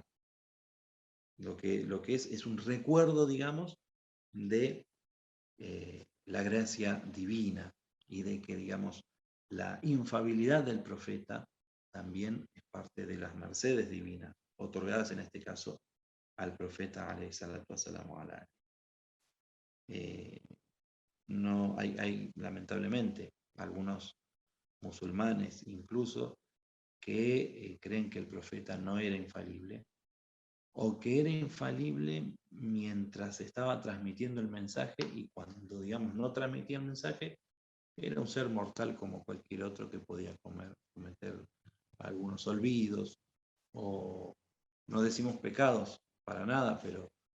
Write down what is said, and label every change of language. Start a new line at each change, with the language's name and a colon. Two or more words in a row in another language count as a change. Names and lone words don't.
Spanish: Lo que es un recuerdo, digamos, de la gracia divina y de que, digamos, la infalibilidad del profeta también es parte de las mercedes divinas, otorgadas en este caso al profeta
Arabic: عليه الصلاة والسلام على.
Spanish: No hay lamentablemente algunos musulmanes incluso que creen que el profeta no era infalible, o que era infalible mientras estaba transmitiendo el mensaje, y cuando, digamos, no transmitía el mensaje, era un ser mortal como cualquier otro que podía cometer algunos olvidos, o no decimos pecados para nada, pero